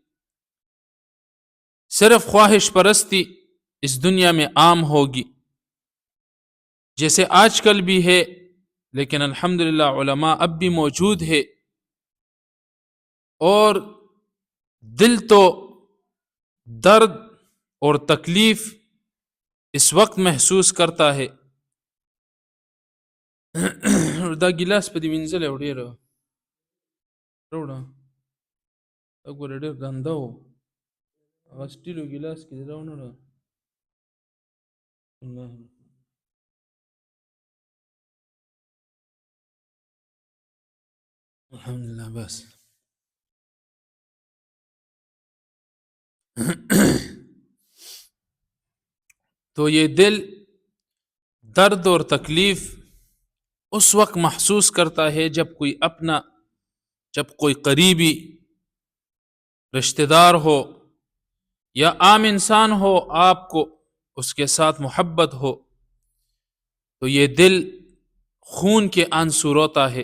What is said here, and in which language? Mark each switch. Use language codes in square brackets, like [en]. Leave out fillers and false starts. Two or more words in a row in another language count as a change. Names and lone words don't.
[ur] صرف خواہش پرستی اس دنیا میں عام ہوگی، جیسے آج کل بھی ہے، لیکن الحمدللہ علماء اب بھی موجود ہے. اور دل تو درد اور تکلیف اس وقت محسوس کرتا ہے. [ps] دا ګلاس په دې وینځل او ډېر وروړه وګوره ډېر ګنده و، هغه سټیلو ګلاس کې دې راونهړه. [ur] الحمدللہ بس. تو یہ دل درد اور تکلیف اس وقت محسوس کرتا ہے جب کوئی اپنا، جب کوئی قریبی رشتہ دار ہو یا عام انسان ہو، آپ کو اس کے ساتھ محبت ہو، تو یہ دل خون کے آنسو روتا ہے.